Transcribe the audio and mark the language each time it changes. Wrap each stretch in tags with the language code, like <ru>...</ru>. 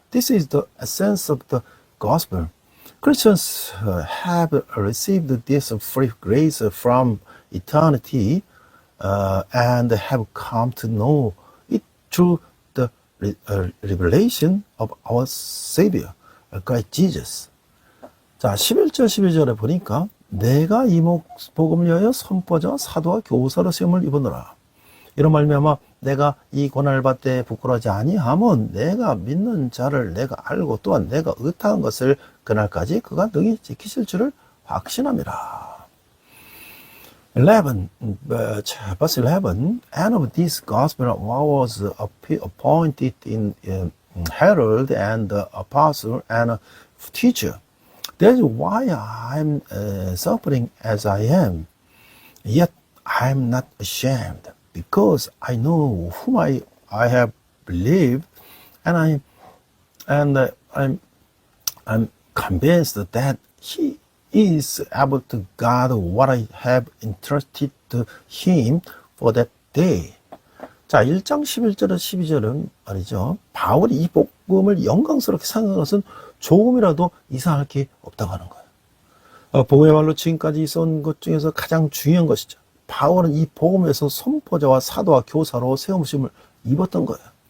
<en>This is the essence of the gospel. Christians have received this free grace from eternity and have come to know it through the revelation of our Savior, Christ Jesus.</en> <ko>자, 11절, 12절에 보니까 내가 이 복음을 위하여 선포자와 사도와 교사로 세움을 입으노라. 이런 말미암아 내가 이 고난을 받되 부끄러워하지 아니하면 내가 믿는 자를 내가 알고 또한 내가 의탁한 것을 그날까지 그가 능히 지키실 줄을 확신함이라.</ko> <en>11, verse 11, and of this gospel I was appointed in herald and apostle and teacher. That's why I'm suffering as I am. Yet I'm not ashamed, because I know whom I have believed, and I'm convinced that He is able to guard what I have entrusted to Him for that day.</en> <ko>자, 1장 11절에서 12절은 말이죠. 바울이 이 복음을 영광스럽게 생각하는 것은 조금이라도 이상할 게 없다고 하는 거예요. 복음의말로 지금까지 있어온 것 중에서 가장 중요한 것이죠. 바울은 이 복음에서 선포자와 사도와 교사로 세움을 입었던 거예요.</ko>